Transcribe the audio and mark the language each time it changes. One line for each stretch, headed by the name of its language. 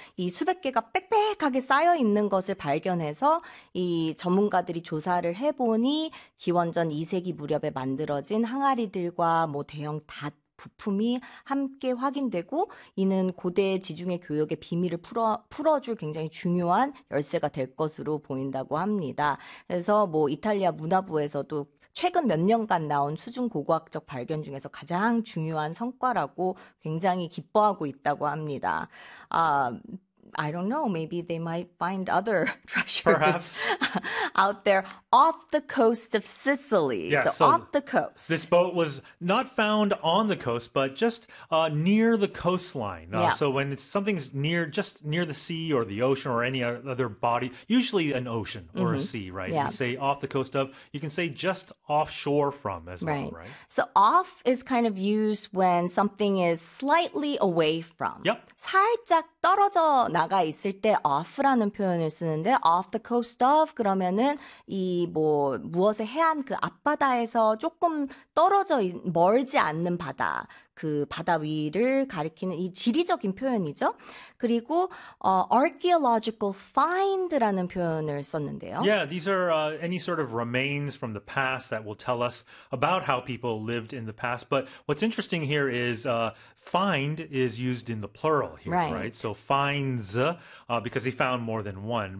Korean: 이 수백 개가 빽빽하게 쌓여 있는 것을 발견해서 이 전문가들이 조사를 해보니 기원전 2세기 무렵에 만들어진 항아리들과 뭐 대형 닷 부품이 함께 확인되고 이는 고대 지중해 교역의 비밀을 풀어줄 굉장히 중요한 열쇠가 될 것으로 보인다고 합니다. 그래서 뭐 이탈리아 문화부에서도 최근 몇 년간 나온 수중 고고학적 발견 중에서 가장 중요한 성과라고 굉장히 기뻐하고 있다고 합니다.
English: I don't know. Maybe they might find other treasures out there off the coast of Sicily. Yeah, so off the coast. This boat was not found on the coast, but just near the coastline. Yeah. So when it's, something's near, just near the sea or the ocean or any other body, usually an ocean or mm-hmm. a sea, right? Yeah. You say off the coast of, you can say just offshore from as well, right? So off is kind of used when something is slightly away from. Yep.
Korean: 살짝 떨어져 나가 있을 때 off라는 표현을 쓰는데
English: off the coast of
Korean: 그러면은 이 뭐 무엇의 해안 그 앞바다에서 조금 떨어져 멀지 않는 바다 그 바다 위를 가리키는 이 지리적인 표현이죠. 그리고
English: archaeological find
Korean: 라는 표현을 썼는데요.
English: Yeah, these are any sort of remains from the past that will tell us about how people lived in the past. But what's interesting here is find is used in the plural here, right? Right? So finds because he found more than one.